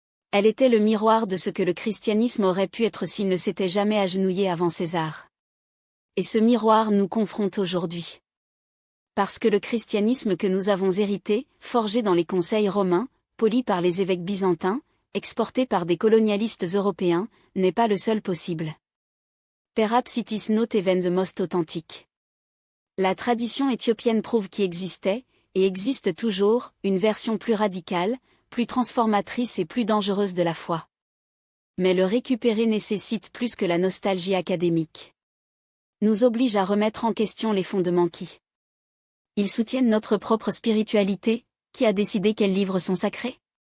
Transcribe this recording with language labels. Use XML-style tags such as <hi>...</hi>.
<fr>Elle était le miroir de ce que le christianisme aurait pu être s'il ne s'était jamais agenouillé avant César. Et ce miroir nous confronte aujourd'hui. Parce que le christianisme que nous avons hérité, forgé dans les conseils romains, poli par les évêques byzantins, exporté par des colonialistes européens, n'est pas le seul possible.</fr> <en>Perhaps it is not even the most authentic.</en> <fr>La tradition éthiopienne prouve qu'il existait, et existe toujours, une version plus radicale, plus transformatrice et plus dangereuse de la foi. Mais le récupérer nécessite plus que la nostalgie académique. Nous oblige à remettre en question les fondements qui. Ils soutiennent notre propre spiritualité, qui a décidé quels livres sont sacrés?</fr>